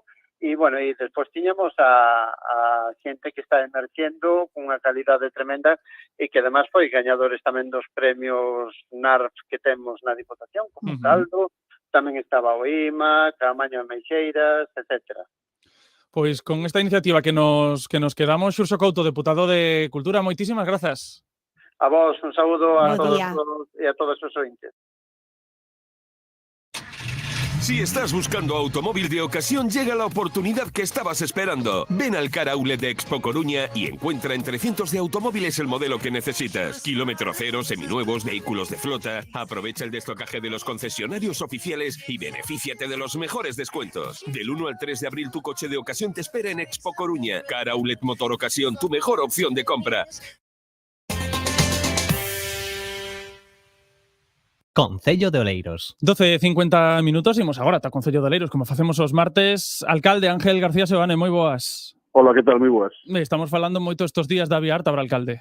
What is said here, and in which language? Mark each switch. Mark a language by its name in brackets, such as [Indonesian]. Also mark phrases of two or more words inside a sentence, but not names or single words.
[Galician] E, bueno, e despois tiñamos a xente que está emerxendo con unha calidade tremenda e que, además, foi gañadores tamén dos premios NARF que temos na Diputación, como Caldo, tamén estaba o IMA, Camaño de Meixeiras, etc. Pois con esta iniciativa que nos quedamos, Xurxo Couto, deputado de Cultura, moitísimas grazas. A vos, un saúdo a todos e a todos os ointes. [Spanish] Si estás buscando automóvil de ocasión, llega la oportunidad que estabas esperando. Ven al Car Outlet de Expo Coruña y encuentra entre cientos de automóviles el modelo que necesitas. Kilómetro cero, seminuevos, vehículos de flota. Aprovecha el destocaje de los concesionarios oficiales y benefíciate de los mejores descuentos. Del 1 al 3 de abril tu coche de ocasión te espera en Expo Coruña. Car Outlet Motor Ocasión, tu mejor opción de compra. [Galician] Concello de Oleiros. 12:50 minutos, imos agora ata Concello de Oleiros, como facemos os martes. Alcalde Ángel García Seoane, moi boas. Hola, que tal? Moi boas. Estamos falando moito estes días da vía Arta, alcalde.